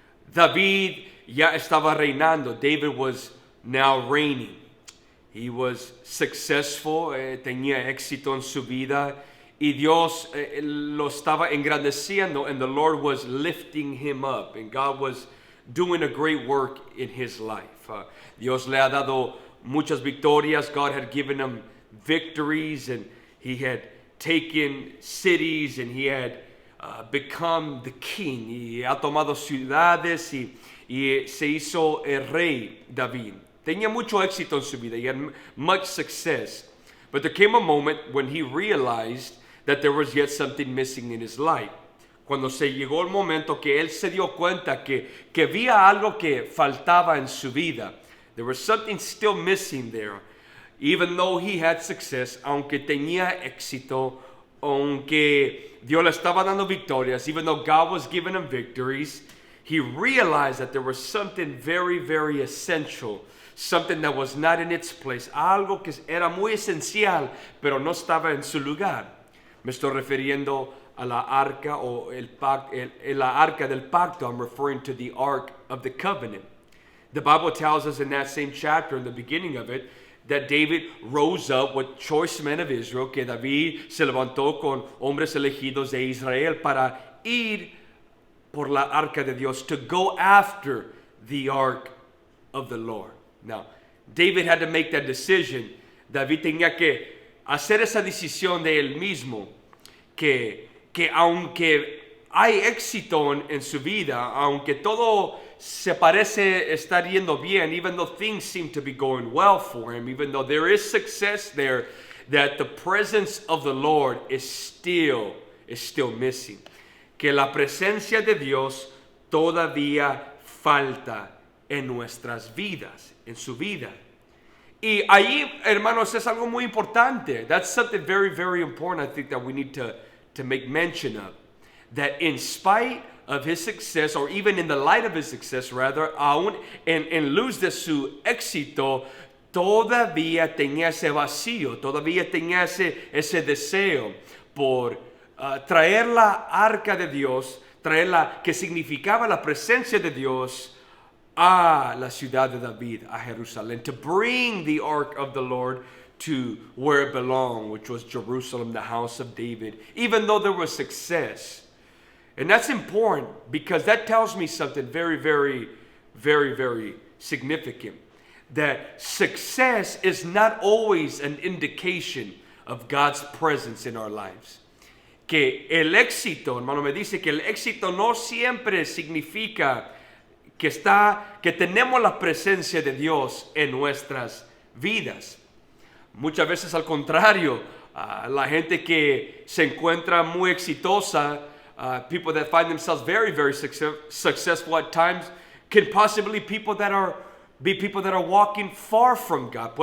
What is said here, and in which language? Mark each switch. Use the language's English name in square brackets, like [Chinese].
[Spanish] David ya estaba reinando. [English] David was now reigning. He was successful, [Spanish] tenía éxito en su vida. Y Dios lo estaba engrandeciendo, [English] and the Lord was lifting him up, and God was doing a great work in his life. [Spanish] Dios le ha dado muchas victorias. [English] God had given him victories, and he had taken cities, and he had become the king. [Spanish] Y ha tomado ciudades, y se hizo el rey David. Tenía mucho éxito en su vida. [English] He had much success. But there came a moment when he realized that there was yet something missing in his life. [Spanish] cuando se llegó el momento que él se dio cuenta que había algo que faltaba en su vida. [English] There was something still missing there. Even though he had success, [Spanish] aunque tenía éxito, aunque Dios le estaba dando victorias, [English] even though God was giving him victories, he realized that there was something very, very essential, something that was not in its place, [Spanish] algo que era muy esencial, pero no estaba en su lugar. Me estoy refiriendo a la arca o la arca del pacto. [English] I'm referring to the Ark of the Covenant. The Bible tells us in that same chapter, in the beginning of it, that David rose up with choice men of Israel, [Spanish] que David se levantó con hombres elegidos de Israel para ir por la arca de Dios, [English] to go after the ark of the Lord. Now, David had to make that decision. [Spanish] David tenía que hacer esa decisión de él mismo, que aunque hay éxito en su vida, aunque todo se parece estar yendo bien, [English] even though things seem to be going well for him, even though there is success there, that the presence of the Lord is still missing. [Spanish] Que la presencia de Dios todavía falta en nuestras vidas, en su vida. Y ahí, hermanos, es algo muy importante. [English] That's something very, very important, I think, that we need to make mention of. That in spite of his success, or even in the light of his success, rather, [Spanish] aún en luz de su éxito, todavía tenía ese vacío, todavía tenía ese deseo por traer la arca de Dios, traerla, que significaba la presencia de Dios, a la ciudad de David, a Jerusalén, [English] to bring the ark of the Lord to where it belonged, which was Jerusalem, the house of David, even though there was success. And that's important because that tells me something very, very, very, very significant. That success is not always an indication of God's presence in our lives. [Spanish] Que el éxito, hermano, me dice que el éxito no siempre significa que tenemos la presencia de Dios en nuestras vidas. Muchas veces al contrario, la gente que se encuentra muy exitosa, [English] people that find themselves very, very successful at times, can possibly be people that are walking far from God.